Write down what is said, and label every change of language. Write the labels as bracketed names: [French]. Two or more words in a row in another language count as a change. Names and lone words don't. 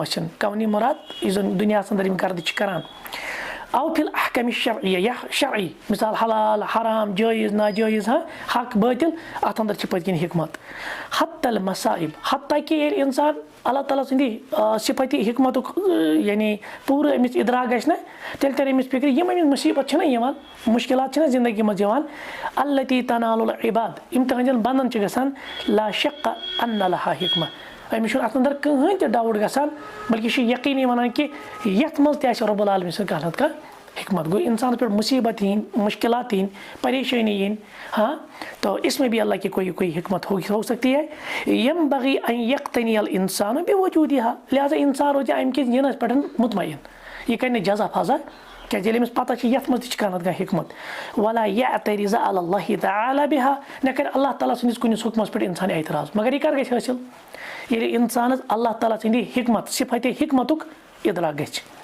[Kashmiri] ٲسِن کونی مُراد یُس زَن دُنیاہَس اَنٛدر یِم گردِ چھِ کَران [Arabic] او فی الاحکام شرعیہ [Kashmiri] یا شرعی مِثال حلال حرام جٲیز ناجٲیز حق بٲطِل اَتھ اَنٛدر چھِ پٔتۍ کِنۍ حِکمت [Arabic] حتی المصائب [Kashmiri] حتیٰ کہِ ییٚلہِ اِنسان اللہ تعالیٰ سٕنٛدِ صِفَتہِ حِکمتُک یعنی پوٗرٕ أمِس اِدراک گژھِ نہ تیٚلہِ تَرِ أمِس فِکرِ یِم أمِس مُصیٖبت چھِنہ یِوان مُشکِلات چھِنہ زندگی منٛز یِوان [Arabic] التی تنال العباد [Kashmiri] یِم تٕہٕنٛدٮ۪ن بنٛدن چھِ گژھان [Arabic] لا شق ان لہا حِکمہ [Kashmiri] أمِس چھُنہٕ اَتھ اَنٛدر کٕہٕنۍ تہِ ڈاوُٹ گژھان بلکہِ یہِ چھُ یقیٖنی وَنان کہِ یَتھ منٛز تہِ آسہِ رۄب العالمیٖن سٕنٛز کانٛہہ نَتہٕ کانٛہہ حِکمت گوٚو اِنسانَس پٮ۪ٹھ مُصیٖبت یِنۍ مُشکِلات یِنۍ پریشٲنی یِنۍ [Urdu] تو اِسمے بھی اللہ کی کوئی حِکمت ہو سکتی ہے [Arabic] ینبغی ان یقتنی الانسان بوجوٗدِہا [Kashmiri] لہٰذا اِنسان روزِ اَمہِ کِس یِنَس پٮ۪ٹھ مطمعین یہِ کَرِ نہٕ جزا فضا کیٛازِ ییٚلہِ أمِس پتہ چھِ یَتھ منٛز تہِ چھِ کانٛہہ نَتہٕ کانٛہہ حِکمت [Arabic] ولا یعترض علی اللہ تعالیٰ بہا [Kashmiri] نہ کَرِ اللہ تعالیٰ سٕنٛدِس کُنِس حُکمَس پٮ۪ٹھ اِنسان اعتراض مگر یہِ کَر گژھِ حٲصِل ییٚلہِ اِنسانَس اللہ تعالیٰ سٕنٛدِ حِکمت صِفَتہِ حِکمتُک اِدراک گژھِ